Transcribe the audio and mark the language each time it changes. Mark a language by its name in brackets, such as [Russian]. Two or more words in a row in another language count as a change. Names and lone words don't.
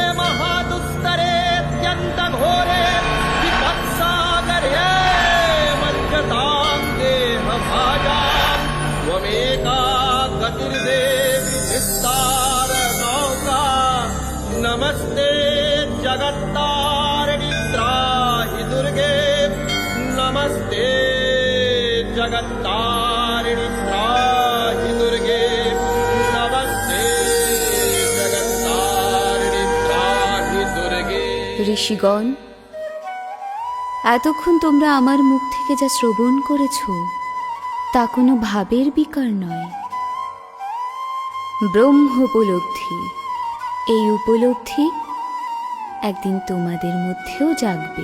[Sanskrit] महादुस्तरेऽत्यन्तघोरे विपत्सागरे मज्जतां देहभाजां त्वमेका गतिर्देवि निस्तार नौका नमस्ते जगत्तारिणि त्राहि दुर्गे नमस्ते जगत्तारिणि त्राहि दुर्गे नमस्ते जगत्तारिणि त्राहि दुर्गे। [Bangla] ঋষিগণ, এতক্ষণ তোমরা আমার মুখ থেকে যা শ্রবণ করেছ তা কোনো ভাবের বিকার নয়, ব্রহ্ম উপলব্ধি। এই উপলব্ধি একদিন তোমাদের মধ্যেও জাগবে।